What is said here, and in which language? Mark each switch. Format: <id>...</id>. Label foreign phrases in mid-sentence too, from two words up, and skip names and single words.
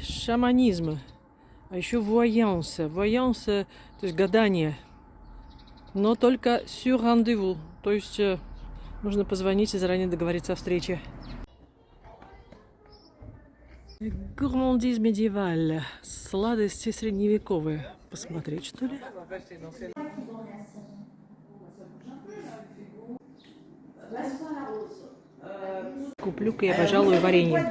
<ru>Шаманизм. А еще voyance. Voyance, то есть гадание. Но только</ru> <fr>sur rendez-vous.</fr> <ru>То есть нужно позвонить и заранее договориться о встрече.</ru> <fr>Gourmandise médiévale.</fr> <ru>Сладости средневековые. Посмотреть, что ли? Куплю-ка я, пожалуй, варенье.</ru>